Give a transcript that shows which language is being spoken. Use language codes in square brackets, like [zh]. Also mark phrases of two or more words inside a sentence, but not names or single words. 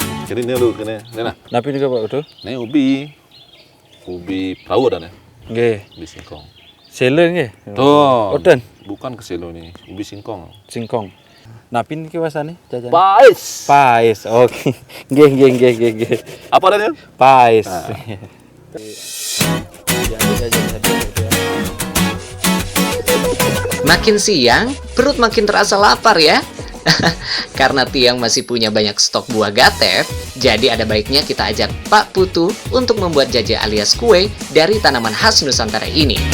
[id] Jadi ini lu kene. Nah. [ban] Napi nika Pak Putu? [id] Ini ubi perahu ada nih. Nggih. Ubi singkong. [ban] Sele nggih. Tuh. Oten. [id] Bukan keselo nih, ubi singkong. Singkong. [ban] Napi niki wasane jajan. Pais. Pais. Oke. Nggih. [id] Apa ada nih? Pais. Makin siang, perut makin terasa lapar ya. Karena Tiang masih punya banyak stok buah gatep, jadi ada baiknya kita ajak Pak Putu untuk membuat jaje alias kue dari tanaman khas Nusantara ini.